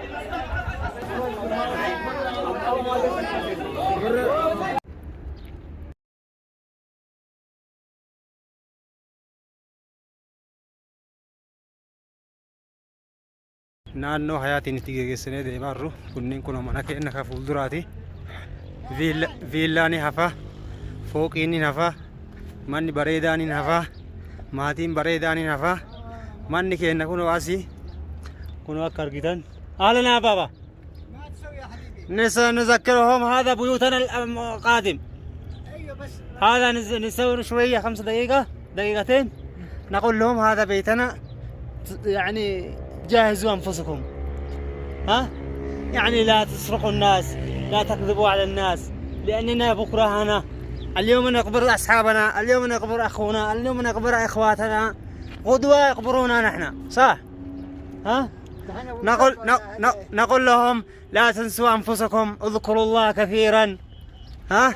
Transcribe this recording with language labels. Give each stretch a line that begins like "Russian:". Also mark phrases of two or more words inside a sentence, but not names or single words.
Oromo: Naannoo hayaatiin itti geessinee deemaa jirru kunniin kun mana keenya ka fuulduraati. Viillaani hafa, fooqiin hafa, manni bareedaan hafa, maatiin bareedaan hafa. manni keenya kun asii kun akka argitan
Arabic: أهلا يا بابا ما تسوي يا حبيبي. نذكرهم هذا بيوتنا القادم. ايوه بس هذا نسوي شوية 5 دقيقة دقيقتين نقول لهم هذا بيتنا يعني جهزوا أنفسكم ها يعني لا تسرقوا الناس لا تكذبوا على الناس لأننا بكرة هنا اليوم نقبر أصحابنا اليوم نقبر أخونا اليوم نقبر إخواتنا غدوة يقبرونا نحن صح ها نقول لهم لا تنسوا أنفسكم اذكروا الله كثيرا ها